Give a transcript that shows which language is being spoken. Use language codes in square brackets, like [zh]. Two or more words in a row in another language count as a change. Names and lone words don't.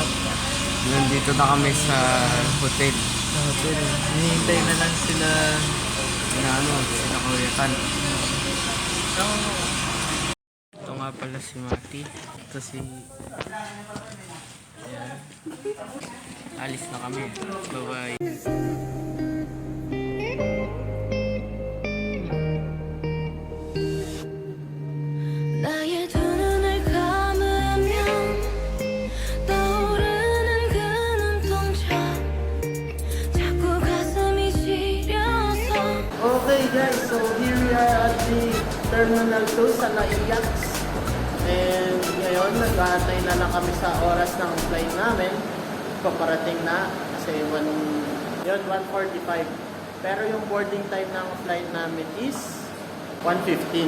[tl] Nandito na kami sa hotel. Hinihintay na lang sila sila Kuyatan. Ito nga pala si Mati. Ito si... Ayan. Alis na kami. Bye-bye. [ko] 나의 두 눈을 감으면 떠오르는 그 눈동자 자꾸 가슴이 [en] Okay guys, so here we are at the Terminal 2 [tl] sa Naiyax. And ngayon, nag-aantay na lang kami sa oras ng flight namin. Paparating na kasi 1:45. Pero yung [en] boarding time [tl] ng flight namin is 1:15.